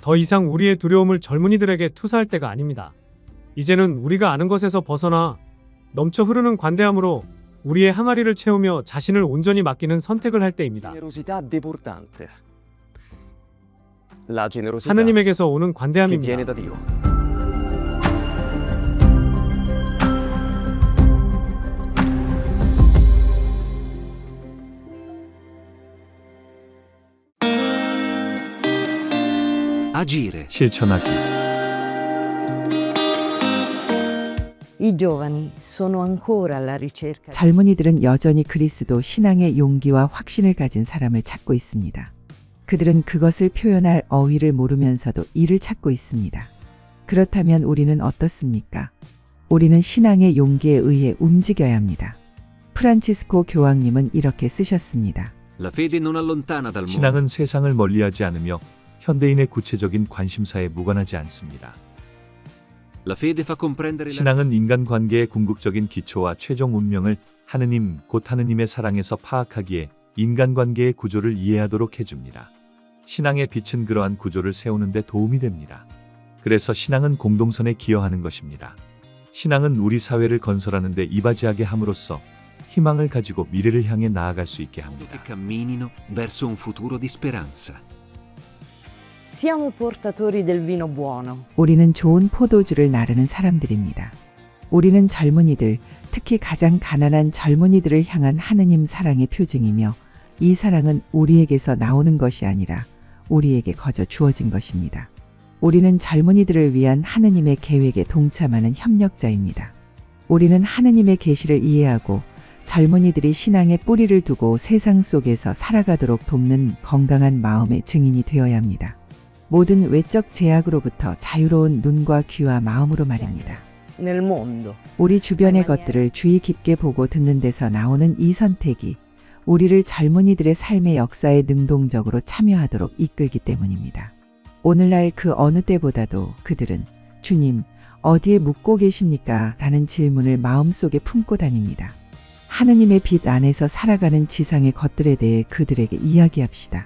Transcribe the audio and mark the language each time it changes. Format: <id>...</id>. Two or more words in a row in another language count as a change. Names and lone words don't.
<ko>더 이상 우리의 두려움을 젊은이들에게 투사할 때가 아닙니다. 이제는 우리가 아는 것에서 벗어나 넘쳐 흐르는 관대함으로 우리의 항아리를 채우며 자신을 온전히 맡기는 선택을 할 때입니다.</ko> <it>generosità debordante. La generosità</it> <ko>하느님에게서 오는</ko> <it>che viene</it> <ko>관대함입니다.</ko> <it>da Dio. Agire.</it> <ko>실천하기.</ko> <it>I giovani sono ancora alla ricerca.</it> <ko>젊은이들은 여전히 그리스도 신앙의 용기와 확신을 가진 사람을 찾고 있습니다. 그들은 그것을 표현할 어휘를 모르면서도 이를 찾고 있습니다. 그렇다면 우리는 어떻습니까? 우리는 신앙의 용기에 의해 움직여야 합니다. 프란치스코 교황님은 이렇게 쓰셨습니다.</ko> <it>La fede non allontana dal mondo.</it> <ko>신앙은 세상을 멀리하지 않으며 현대인의 구체적인 관심사에 무관하지 않습니다.</ko> <it>La fede fa comprendere la</it> <ko>신앙은 인간관계의 궁극적인 기초와 최종 운명을 하느님, 곧 하느님의 사랑에서 파악하기에 인간관계의 구조를 이해하도록 해줍니다. 신앙의 빛은 그러한 구조를 세우는 데 도움이 됩니다. 그래서 신앙은 공동선에 기여하는 것입니다. 신앙은 우리 사회를 건설하는 데 이바지하게 함으로써 희망을 가지고 미래를 향해 나아갈 수 있게 합니다.</ko> <it>che camminino verso un futuro di speranza. Siamo portatori del vino buono.</it> <ko>우리는 좋은 포도주를 나르는 사람들입니다. 우리는 젊은이들, 특히 가장 가난한 젊은이들을 향한 하느님 사랑의 표징이며 이 사랑은 우리에게서 나오는 것이 아니라 우리에게 거저 주어진 것입니다. 우리는 젊은이들을 위한 하느님의 계획에 동참하는 협력자입니다. 우리는 하느님의 계시를 이해하고 젊은이들이 신앙에 뿌리를 두고 세상 속에서 살아가도록 돕는 건강한 마음의 증인이 되어야 합니다. 모든 외적 제약으로부터 자유로운 눈과 귀와 마음으로 말입니다.</ko> <it>Nel mondo.</it> <ko>우리 주변의 것들을 주의 깊게 보고 듣는 데서 나오는 이 선택이 우리를 젊은이들의 삶의 역사에 능동적으로 참여하도록 이끌기 때문입니다. 오늘날 그 어느 때보다도 그들은 주님, 어디에 묵고 계십니까? 라는 질문을 마음속에 품고 다닙니다. 하느님의 빛 안에서 살아가는 지상의 것들에 대해 그들에게 이야기합시다.</ko>